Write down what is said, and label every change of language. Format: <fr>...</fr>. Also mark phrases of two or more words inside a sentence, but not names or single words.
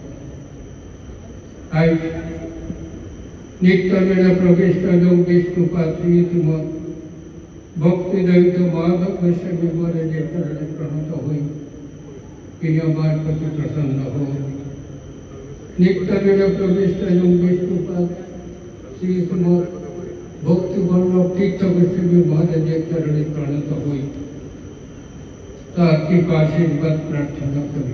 <bn>আজ নিত্যলীলা প্রবিষ্ট বিষ্ণুপাদ শ্রী শ্রীমদ ভক্তি দয়িত মাধব গোস্বামী মহারাজের চরণে প্রণত হই তিনি আমার প্রতি প্রসন্ন হন। নিত্যলীলা প্রবিষ্ট বিষ্ণুপাদ শ্রী শ্রীমদ ভক্তি বল্লভ তীর্থ গোস্বামী মহারাজের চরণে প্রণত হই, তার কৃপা আশীর্বাদ প্রার্থনা করি।</bn>